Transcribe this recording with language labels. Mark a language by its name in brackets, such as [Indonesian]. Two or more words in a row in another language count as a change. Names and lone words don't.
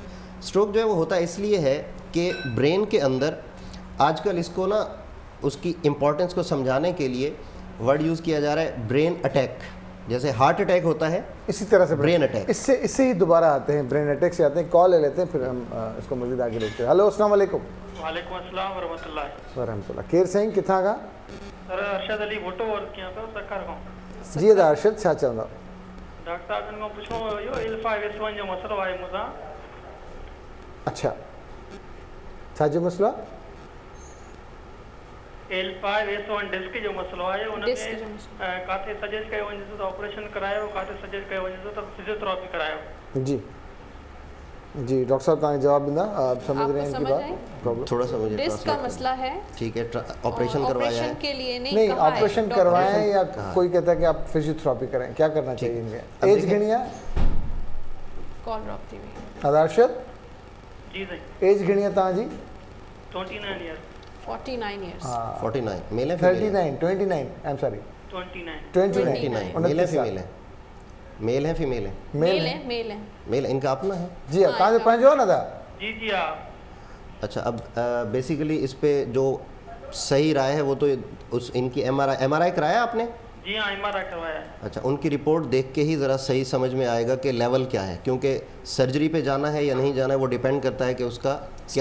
[Urdu] اسٹروک جو ہے وہ ہوتا اس لیے ہے کہ برین کے اندر آجکل اس کو نا، اس کی امپورٹینس کو سمجھانے کے لیے [English] word use [Urdu] کیا جا رہا ہے [English] brain attack. [Urdu] जैसे [English] heart attack [Urdu] ہوتا ہے, اسی طرح سے [English] brain attack. [Urdu] اس سے ہی دوبارہ آتے ہیں, [English] brain attack [Urdu] سے آتے ہیں۔ کال لے لیتے ہیں، پھر ہم اس کو مزید آگے دیکھتے ہیں. हेलो, [Arabic] السلام عليكم. وعليكم السلام ورحمة الله. [Sindhi] वरहमतुल्लाह। केर साईं किथां खां? सर अरशद अली भुट्टो वर्क किया पियो सरकार खां। जी अदा अरशद, छा चवंदा? डॉक्टर साहब खां पुछो इहो L5S1 जो मसलो आहे मूंसां। अच्छा, छा जो मसलो? L5S1 डिस्क जो मसलो आहे, उन डिस्क जो में काथे सजेस्ट कयो वञे त ऑपरेशन करायो, काथे सजेस्ट कयो वञे त फिजियोथेरेपी करायो। जी जी, डॉक्टर साहब तव्हांखे जवाब ॾींदा। [Urdu] آپ سمجھ आपको رہے ہیں ان کی समझ बात? आई? प्रॉब्लम تھوڑا سا مجھے ڈسک کا translate مسئلہ ہے, ٹھیک ہے، آپریشن کروایا ऑपरेशन है। کے لیے نہیں, नहीं, کہا ہے ऑपरेशन डॉक्टर। کروائیں یا کوئی کہتا ہے کہ آپ فزیوتھراپی کریں، کیا کرنا چاہیے ان کے? अब एज देखें- [Sindhi] घणी है? [English] call drop [Sindhi] थी हुई। अदा अरशद, जी साईं, एज घणी है तव्हांजी? 29 ईयर। 49 years. [Urdu] 49 میل ہے فیمیل ہے? [English] 39 29 I am sorry [Urdu] 29 29 میل ہے فیمیل ہے؟ میل ہے فیمیل ہے? मेल है फीमेल है? میل ہے، میل ہے. میل ان کا اپنا ہے? جی ہاں, [Sindhi] तव्हांजो पंहिंजो न था? [Urdu] جی جی ہاں. اچھا، اب بیسکلی اس پہ جو صحیح رائے ہے وہ تو اس ان کی ایم آر آئی کرایا آپ نے? جی ہاں، ایم آر آئی کروایا ہے. اچھا، ان کی رپورٹ دیکھ کے ہی ذرا صحیح سمجھ میں آئے گا کہ لیول کیا ہے، کیونکہ سرجری پہ جانا ہے یا نہیں جانا ہے وہ ڈیپینڈ کرتا ہے کہ اس کا کیا